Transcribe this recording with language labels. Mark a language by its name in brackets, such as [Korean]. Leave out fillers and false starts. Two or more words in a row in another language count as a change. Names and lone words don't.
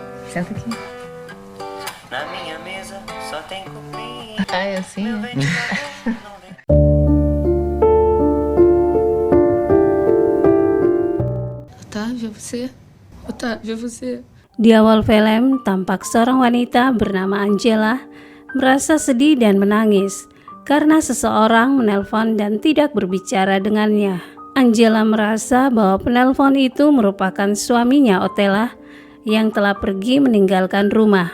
[Portuguese] Senta aqui. Na minha mesa só tem cupim. Ah, é assim? Meu É? ventilador não vem. Otávia, você? Otávia, você? [Indonesian] Di awal film, tampak seorang wanita bernama Angela merasa sedih dan menangis karena seseorang menelpon dan tidak berbicara dengannya. Angela merasa bahwa penelpon itu merupakan suaminya Ottella yang telah pergi meninggalkan rumah.